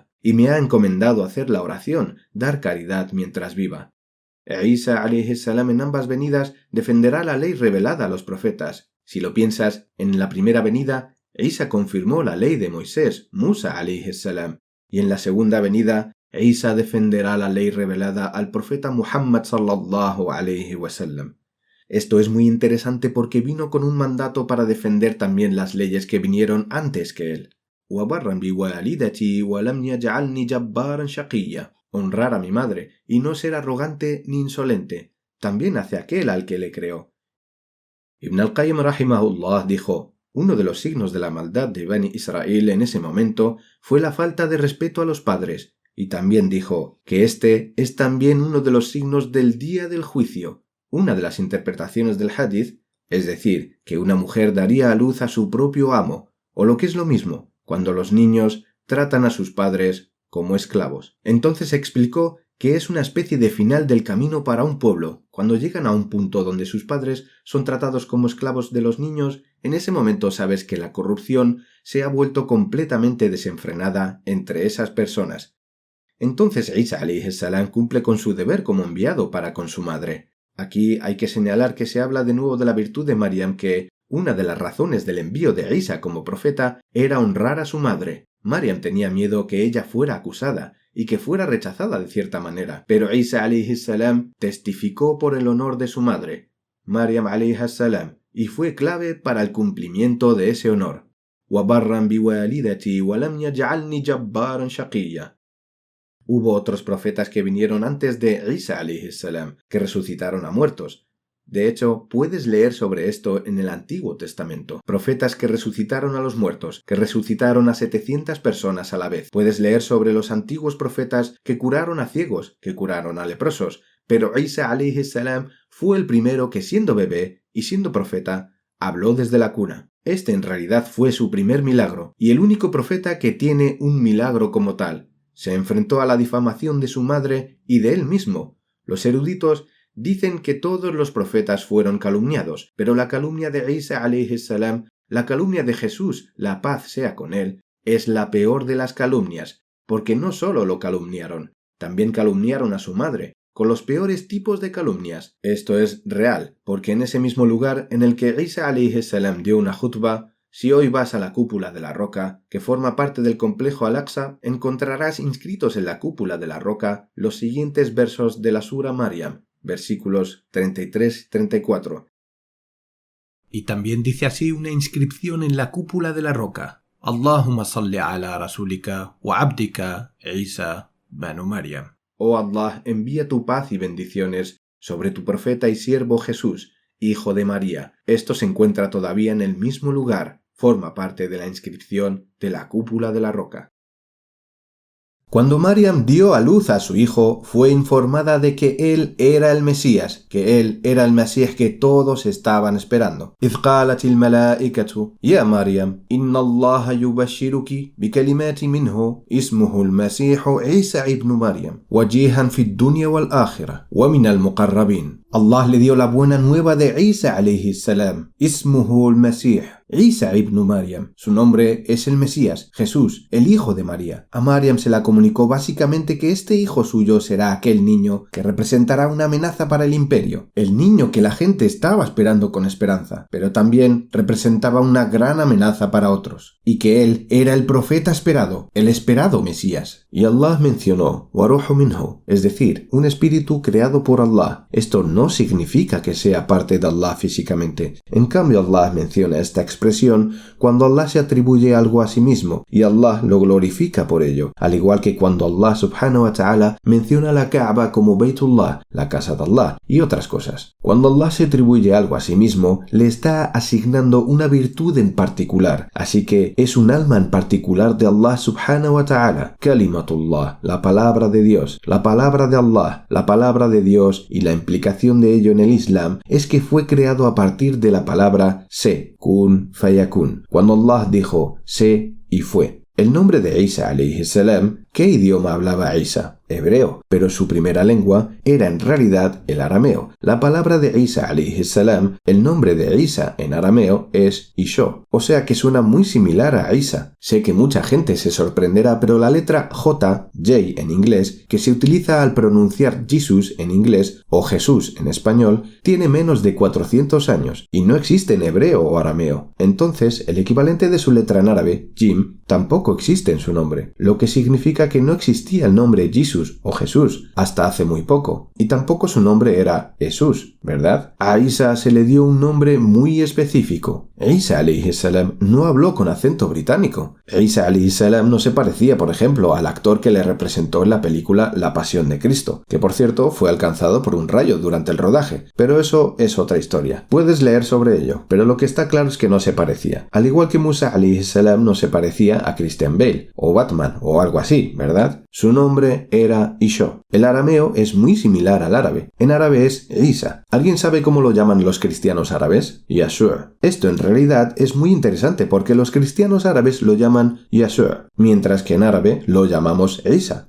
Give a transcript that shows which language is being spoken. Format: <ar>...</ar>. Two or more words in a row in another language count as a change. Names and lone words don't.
<es>Y me ha encomendado hacer la oración, dar caridad mientras viva. Isa</es> <ar>عليه السلام</ar> <es>en ambas venidas defenderá la ley revelada a los profetas. Si lo piensas, en la primera venida, Isa confirmó la ley de Moisés,</es> <ar>موسى عليه السلام,</ar> <es>y en la segunda venida, Isa defenderá la ley revelada al profeta Muhammad</es> <ar>صلى الله عليه وسلم.</ar> <es>Esto es muy interesante porque vino con un mandato para defender también las leyes que vinieron antes que él.</es> <ar>وَبَرًّا بِوَالِدَتِي وَلَمْ يَجْعَلْنِي جَبَّارًا شَقِيًّا.</ar> <es>Honrar a mi madre y no ser arrogante ni insolente, también hacia aquel al que le creó. Ibn al-Qayyim rahimahullah dijo: uno de los signos de la maldad de Bani Israel en ese momento fue la falta de respeto a los padres, y también dijo que este es también uno de los signos del día del juicio. Una de las interpretaciones del hadith, es decir, que una mujer daría a luz a su propio amo, o lo que es lo mismo, cuando los niños tratan a sus padres como esclavos. Entonces explicó que es una especie de final del camino para un pueblo. Cuando llegan a un punto donde sus padres son tratados como esclavos de los niños, en ese momento sabes que la corrupción se ha vuelto completamente desenfrenada entre esas personas. Entonces Isa</es> <ar>عليه السلام</ar> <es>cumple con su deber como enviado para con su madre. Aquí hay que señalar que se habla de nuevo de la virtud de Maryam, que una de las razones del envío de Isa como profeta era honrar a su madre. Maryam tenía miedo que ella fuera acusada y que fuera rechazada de cierta manera, pero Isa</es> <ar>عليه السلام</ar> <es>testificó por el honor de su madre,</es> <ar>مريم عليه السلام,</ar> <es>y fue clave para el cumplimiento de ese honor.</es> <ar>وَبَرًّا بِوَالِدَتِي وَلَمْ يَجْعَلْنِي جَبَّارًا شَقِيًّا.</ar> <es>Hubo otros profetas que vinieron antes de Isa</es> <ar>عليه السلام,</ar> <es>que resucitaron a muertos. De hecho, puedes leer sobre esto en el Antiguo Testamento. Profetas que resucitaron a los muertos, que resucitaron a 700 personas a la vez. Puedes leer sobre los antiguos profetas que curaron a ciegos, que curaron a leprosos. Pero Isa</es> <ar>عليه السلام</ar> <es>fue el primero que, siendo bebé y siendo profeta, habló desde la cuna. Este en realidad fue su primer milagro, y el único profeta que tiene un milagro como tal. Se enfrentó a la difamación de su madre y de él mismo. Los eruditos dicen que todos los profetas fueron calumniados, pero la calumnia de Isa</es> <ar>عليه السلام,</ar> <es>la calumnia de Jesús, la paz sea con él, es la peor de las calumnias, porque no solo lo calumniaron, también calumniaron a su madre, con los peores tipos de calumnias. Esto es real, porque en ese mismo lugar en el que Isa</es> <ar>عليه السلام</ar> <es>dio una jutba, si hoy vas a la cúpula de la roca, que forma parte del complejo Al-Aqsa, encontrarás inscritos en la cúpula de la roca los siguientes versos de la sura Maryam, versículos 33-34. Y también dice así una inscripción en la cúpula de la roca:</es> <ar>اللهم صل على رسولك وعبدك عيسى ابن مريم.</ar> <es>Oh Allah, envía tu paz y bendiciones sobre tu profeta y siervo Jesús, hijo de María. Esto se encuentra todavía en el mismo lugar, forma parte de la inscripción de la cúpula de la roca. Cuando Maryam dio a luz a su hijo, fue informada de que él era el Mesías, que él era el Mesías que todos estaban esperando.</es> <ar>إذ قالت الملائكة يا مريم إن الله يبشرك بكلمات منه اسمه المسيح عيسى ابن مريم وجيها في الدنيا والآخرة ومن المقربين.</ar> <es>Allah le dio la buena nueva de Isa</es> <ar>عليه السلام. اسمه المسيح، عيسى ابن مريم.</ar> <es>Su nombre es el Mesías, Jesús, el hijo de María. A Maryam se la comunicó básicamente que este hijo suyo será aquel niño que representará una amenaza para el imperio, el niño que la gente estaba esperando con esperanza, pero también representaba una gran amenaza para otros, y que él era el profeta esperado, el esperado Mesías. Y Allah mencionó</es> <ar>وروح منه,</ar> <es>es decir, un espíritu creado por Allah. Esto no significa que sea parte de Allah físicamente. En cambio, Allah menciona esta expresión cuando Allah se atribuye algo a sí mismo y Allah lo glorifica por ello, al igual que cuando Allah</es> <ar>سبحانه وتعالى</ar> <es>menciona la Kaaba como Baytullah, la casa de Allah, y otras cosas. Cuando Allah se atribuye algo a sí mismo, le está asignando una virtud en particular, así que es un alma en particular de Allah</es> <ar>سبحانه وتعالى.</ar> <es>Kalimatullah, la palabra de Dios, la palabra de Allah, la palabra de Dios, y la implicación de ello en el Islam es que fue creado a partir de la palabra sé,</es> <ar>كن فيكون,</ar> <es>cuando Allah dijo sé y fue. El nombre de Isa</es> <ar>عليه السلام,</ar> <es>¿qué idioma hablaba Isa? Hebreo, pero su primera lengua era en realidad el arameo. La palabra de Isa</es> <ar>عليه السلام,</ar> <es>el nombre de Isa en arameo es Isho, o sea que suena muy similar a Isa. Sé que mucha gente se sorprenderá, pero la letra J en inglés, que se utiliza al pronunciar Jesus en inglés o Jesús en español, tiene menos de 400 años y no existe en hebreo o arameo. Entonces, el equivalente de su letra en árabe, Jim, tampoco existe en su nombre, lo que significa que no existía el nombre Jesus o Jesús hasta hace muy poco, y tampoco su nombre era Jesús, ¿verdad? A Isa se le dio un nombre muy específico. Isa</es> <ar>عليه السلام</ar> <es>no habló con acento británico. Isa</es> <ar>عليه السلام</ar> <es>no se parecía, por ejemplo, al actor que le representó en la película La Pasión de Cristo, que por cierto fue alcanzado por un rayo durante el rodaje, pero eso es otra historia. Puedes leer sobre ello, pero lo que está claro es que no se parecía. Al igual que Musa</es> <ar>عليه السلام</ar> <es>no se parecía a Christian Bale, o Batman, o algo así, ¿verdad? Su nombre era Isho. El arameo es muy similar al árabe. En árabe es Isa. ¿Alguien sabe cómo lo llaman los cristianos árabes? Yashua. Esto en realidad es muy interesante porque los cristianos árabes lo llaman Yashua, mientras que en árabe lo llamamos Isa.</es>